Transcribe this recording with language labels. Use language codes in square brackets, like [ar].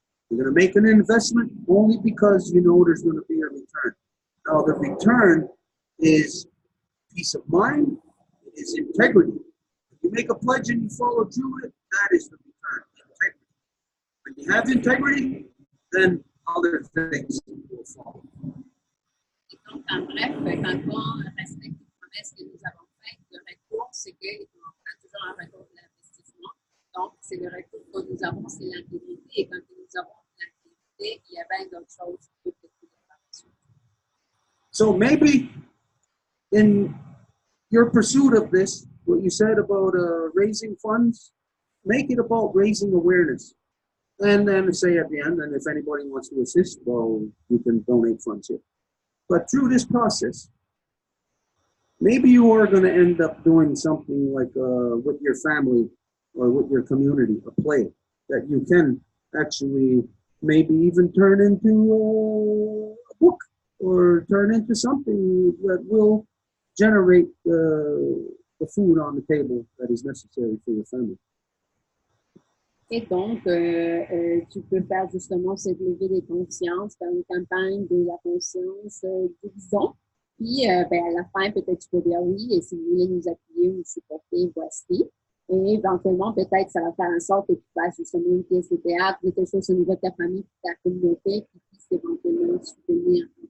[en] You're going to make an investment only because you know there's going to be a return. Now, the return is peace of mind, it is integrity. If you make a pledge and you follow through with it, that is the return, integrity. When you have integrity, then other things will follow. [fr] Et donc, en bref, quand on respecte les promesses que nous avons faites, le retour, c'est qu'on prend toujours un retour de l'investissement. Donc, c'est le retour que nous avons, c'est l'intégrité. Et quand nous avons l'intégrité, il y a bien d'autres choses que nous avons. [en] So maybe in your pursuit of this, what you said about raising funds, make it about raising awareness. And then say at the end, and if anybody wants to assist, well, you can donate funds here. But through this process, maybe you are going to end up doing something like with your family or with your community, a play that you can actually maybe even turn into a book or turn into something that will generate the food on the table that is necessary for your family. [fr] Et donc, tu peux faire justement cette levée des consciences, faire une campagne de la conscience, disons. Puis, ben, à la fin, peut-être tu peux dire oui, et si vous voulez nous appuyer ou nous supporter, voici. Et éventuellement, peut-être ça va faire en sorte que tu fasses justement une pièce de théâtre, quelque chose au niveau de ta famille, de ta communauté, qui puisse éventuellement soutenir.